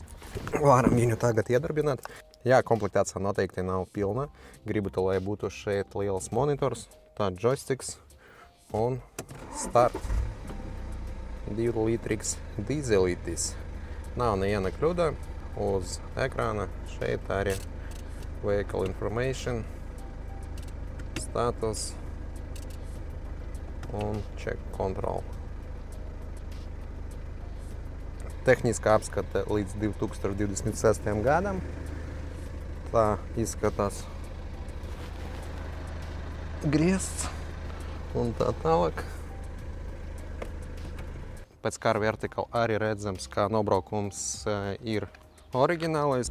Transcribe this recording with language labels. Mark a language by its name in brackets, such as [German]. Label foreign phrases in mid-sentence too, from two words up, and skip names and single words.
[Latvian] Varam viņu tagad iedarbināt. Jā, komplektācija noteikti nav pilna. Gribu, lai būtu šeit liels monitors, tā joysticks un start. 2-litrīgs dīzelītis. Nav neviena kļūda uz ekrāna. Šeit arī [English] vehicle information, [Latvian] status un [English] check control. [Latvian] Tehniskā apskate līdz 2026. gadam. Tā izskatās griezts un tā tālāk. Pēc Car Vertical arī redzams, kā nobraukums ir oriģinālais.